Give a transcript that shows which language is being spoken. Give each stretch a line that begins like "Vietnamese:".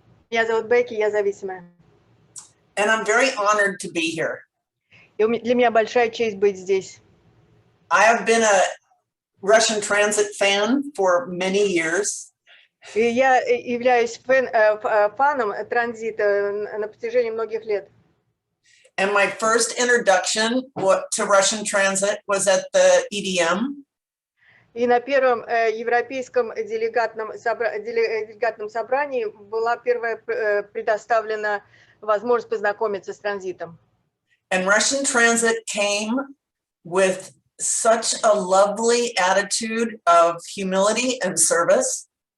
Russian: Меня зовут Бэкки, я зависимая.
English: And I'm very honored to be here.
Russian: И для меня большая честь быть здесь.
English: I have been a Russian Transit fan for many years.
Russian: И я являюсь фаном транзита на протяжении многих лет.
English: And my first introduction to Russian Transit was at the EDM.
Russian: И на первом европейском делегатном собрании была первая предоставлена возможность познакомиться с транзитом.
English: And Russian Transit came with such a lovely attitude of humility and service.